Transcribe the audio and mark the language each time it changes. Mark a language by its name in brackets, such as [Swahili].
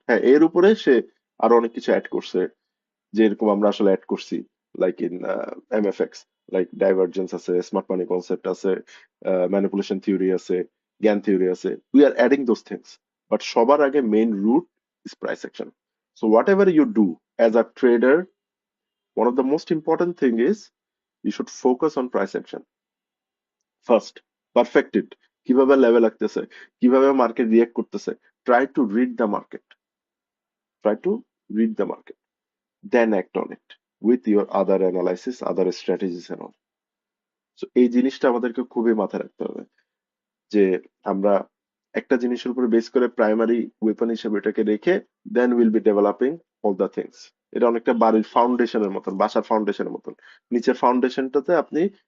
[Bangla] হ্যাঁ, এর উপরে সে আরো অনেক কিছু অ্যাড করছে, যে এরকম আমরা আসলে অ্যাড করছি, like in MFX, like divergence আছে, স্মার্ট মানি কনসেপ্ট আছে, ম্যানিপুলেশন থিওরি আছে, জ্ঞান থিওরি আছে। [English] we are adding those things, but [Bangla] সবার আগে [English] Main root is price action. So whatever you do as a trader, one of the most important thing is you should focus on price action first. Perfect it, [Bangla] কিভাবে level লাগতেছে, কিভাবে market react করতেছে, [English] Try to read the market, try to read the market, then act on it with your other analysis, other strategies and all. [Bangla] So এই জিনিসটা আমাদেরকে খুবই মাথায় রাখতে হবে যে আমরা একটা জিনিসের উপরে বেস করে প্রাইমারি ওয়েপন হিসেবে এটাকে রেখে [English] দেন will be developing all the things. [Bangla] এটা অনেকটা বাড়ির ফাউন্ডেশনের মতন, বাসার ফাউন্ডেশনের মতন। নিচের ফাউন্ডেশনটাতে আপনি